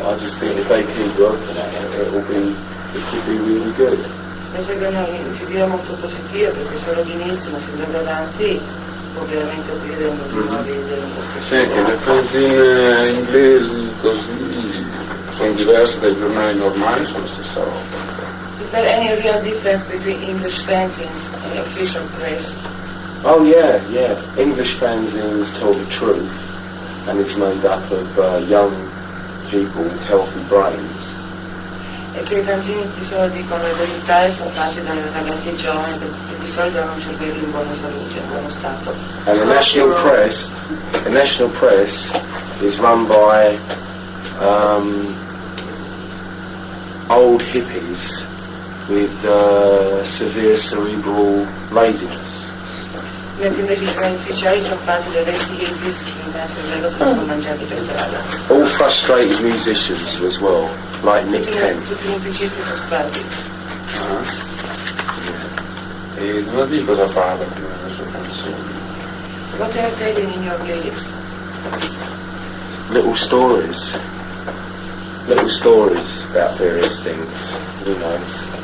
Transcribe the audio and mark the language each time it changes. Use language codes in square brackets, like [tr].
[en] I just think if they keep working at it, it could be really good. [it] Penso che non si dia molto positivo perché è solo l'inizio, ma se andrà avanti può veramente aprire un nuovi Sì, che le fanzine inglesi così sono diverse dai giornali normali, sono la stessa roba. [en] Is there any real difference between English fanzines and official press? Oh yeah. English fanzines tell the truth, and it's made up of young people with healthy brains. [it] E che i fanzini di solito dicono la verità e sono fatti da ragazzi giovani che di solito hanno un cervello in buona salute, in buono stato. [en] And the national press is run by old hippies with severe cerebral laziness. [it] Mentre invece i giornali ufficiali sono fatti da vecchi hippies che in cervello se lo sono mangiati per strada. [en] All frustrated musicians as well, like Nick Penn. [it] Tutti i musicisti frustrati. E non di cosa parla prima delle sue canzoni? [en] What are you telling in your lyrics? Little stories about various things. Who knows?